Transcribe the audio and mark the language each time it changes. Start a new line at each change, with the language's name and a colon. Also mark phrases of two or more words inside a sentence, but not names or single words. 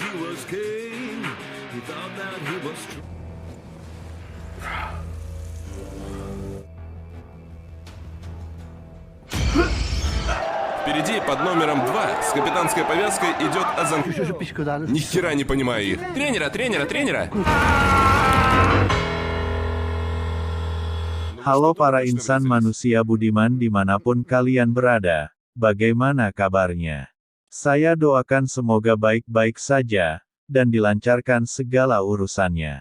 English: was king. He thought that he was true.
Russian: Впереди под номером 2 с капитанской повязкой идет Азан... Ни хера не понимаю их. Тренера!
Indonesian: Halo para insan manusia budiman dimanapun kalian berada, bagaimana kabarnya? Saya doakan semoga baik-baik saja, dan dilancarkan segala urusannya.